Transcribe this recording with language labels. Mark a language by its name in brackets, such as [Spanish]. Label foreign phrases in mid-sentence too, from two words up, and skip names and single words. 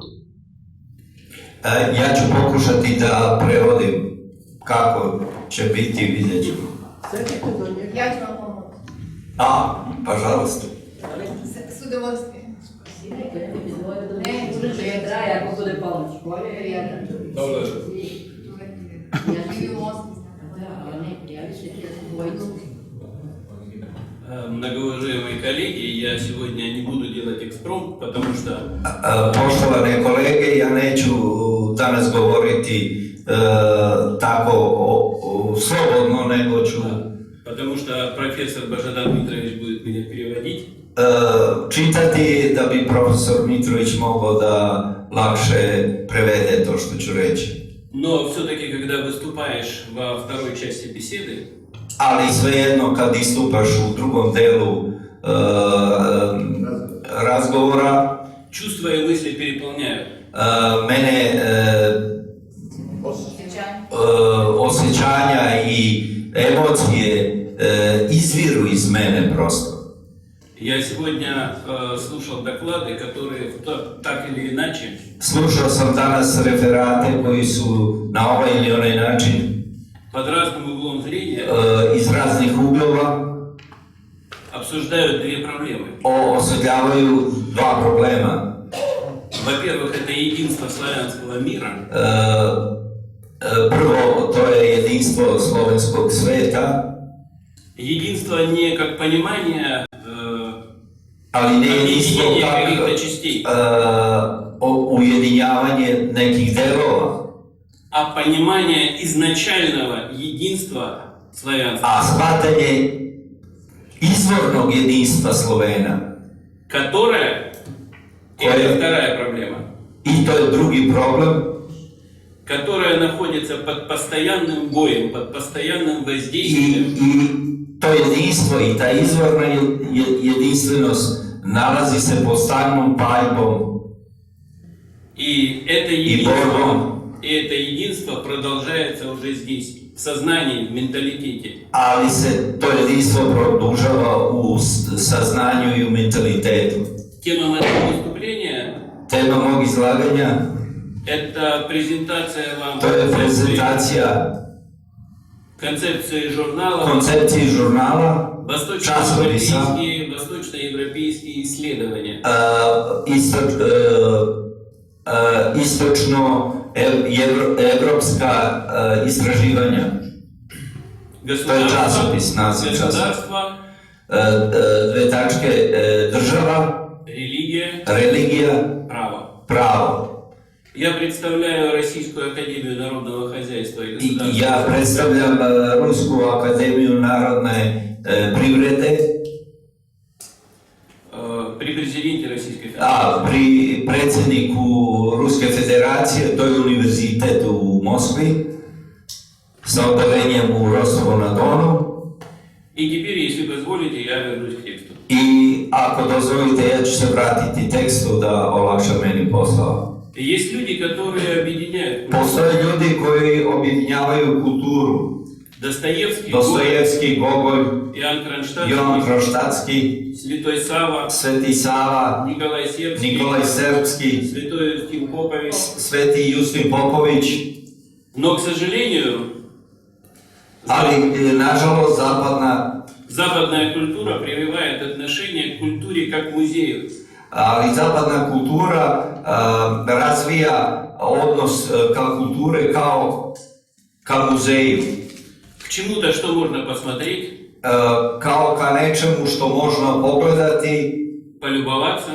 [Serbian] Ja ću pokušati da prevodim kako će biti, vidjet ćemo. Ja ću vam pomoći. [Russian] Пожалуйста. С удовольствием. [Serbian] Ako bude pomoć, bolje je jedan. Dobro. I u Moskvi. [Russian] Многоуважаемые коллеги, я сегодня не буду делать экспромт, потому что... [Serbian] Poštovane kolege, ja neću danas govoriti tako slobodno, nego ću... [Russian] Потому что профессор Божидар Дмитрович будет меня переводить. [Serbian] Čitati da bi profesor Mitrović mogao da lakše prevede to što ću reći. [Russian] Но все-таки, когда выступаешь во второй части беседы, [Serbian] Ali svejedno kad istupaš u drugom delu razgovora, [Russian] чувства и мысли переполняют. [Serbian] Mene osjećanja i emocije izviru iz mene prosto. [Russian] Я сегодня слушал доклады, которые так или иначе [Serbian] Slušao sam danas referate koji su na ovaj ili onaj način [Russian] под разным углом зрения [Serbian] iz raznih uglova [Russian] обсуждают две проблемы. [Serbian] osvetljavaju dva problema. [Russian] Во-первых, это единство славянского мира. [Serbian] Prvo, to je jedinstvo slovenskog sveta, [Russian] Единство не как понимание [Serbian] ali ne jedinstvo [Russian] объединение каких-то [Serbian] kao [Russian] частей, [Serbian] ujedinjavanje nekih delova, [Russian] а понимание изначального единства славянства, [Serbian] a shvatanje izvornog jedinstva Slovena. [Russian] которое, Кое- это вторая проблема, [Serbian] I to je drugi problem, [Russian] которая находится под постоянным боем, под постоянным [Serbian] i [Russian] воздействием [Serbian] to jedinstvo i ta izvorna jedinstvenost nalazi se pod stalnom paljbom [Russian] и это [Serbian] i [Russian] единство, [Serbian] borbom, [Russian] и это единство продолжается уже здесь, в сознании, в менталитете. [Serbian] ali se to jedinstvo produžava u saznanju i u mentalitetu. [Russian] Тема моего выступления [Serbian] Tema mog izlaganja, – [Russian] это презентация вам [Serbian] to je prezentacija [Russian] концепции журнала [Serbian] koncepcije žurnala, [Russian] «Восточноевропейские, восточноевропейские исследования». [Serbian] Istočno-evropska istraživanja. To je časopis, naziv časopis. [Russian] Государство, [Serbian] Dve tačke, država, [Russian] религия, [Serbian] religija, [Russian] право. [Serbian] pravo. [Russian] Я представляю Российскую академию народного хозяйства и [Serbian] I [Russian] государства. [Serbian] ja predstavljam Rusku akademiju narodne privrede, [Russian] При президенте Российской Федерации. [Serbian] pri predsjedniku Ruske federacije, to je univerzitet u Moskvi, sa odelenjem u Rostovu-na-Donu. [Russian] И теперь, если позволите, я вернусь к тексту. [Serbian] I ako dozvolite, ja ću se vratiti tekstu da olakša meni posao. [Russian] Есть люди, которые объединяют [Serbian] Postoje ljudi koji objedinjavaju kulturu. [Russian] Достоевский, [Serbian] Dostojevski, Gogolj, [Russian] Иоанн [Serbian] Jovan [Russian] Кронштадтский, [Serbian] Kroštatski, [Russian] Святой Сава, [Serbian] Sveti Sava, [Russian] Николай Сербский, [Serbian] Nikolaj Srpski, [Russian] Святой Юстин Попович. [Serbian] Sveti Justin Popović, [Russian] Но, к сожалению, [Serbian] ali nažalost [Russian] западная культура прививает отношение к культуре как к музею. [Serbian] ali zapadna kultura razvija odnos ka kulture kao ka muzeju, [Russian] К чему-то, что можно посмотреть, [Serbian] kao ka nečemu što možemo pogledati, [Russian] полюбоваться,